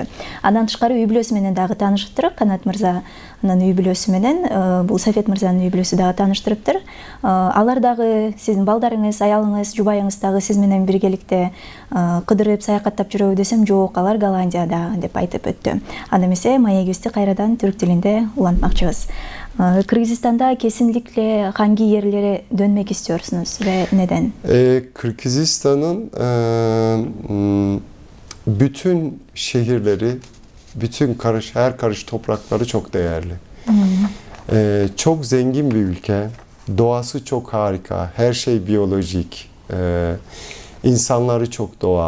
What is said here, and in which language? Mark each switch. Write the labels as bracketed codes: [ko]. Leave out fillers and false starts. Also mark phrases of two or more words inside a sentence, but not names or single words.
[ky] Андан тышкары үй бүлөсү менен дагы тааныштырып, Канат мырзанын үй бүлөсү менен бул Сафет мырзанын үй бүлөсү дагы тааныштырыптыр. Алар дагы сиздин балдарыңыз, аялыңыз, жубайыңыз дагы сиз менен биргеликте кыдырып саякаттап жүрөбү десем, жок, алар Голландияда деп айтып өттү. Анда эмесе маегибизди кайрадан түрк тилинде улантмакчыбыз. [tr] Кыргызстанда kesinlikle hangi yerlere dönmek istiyorsunuz ve neden? Kırgızistan'ın bütün şehirleri, bütün her karış toprakları çok değerli. Çok zengin bir ülke, doğası çok harika, her şey biyolojik, insanları çok doğal.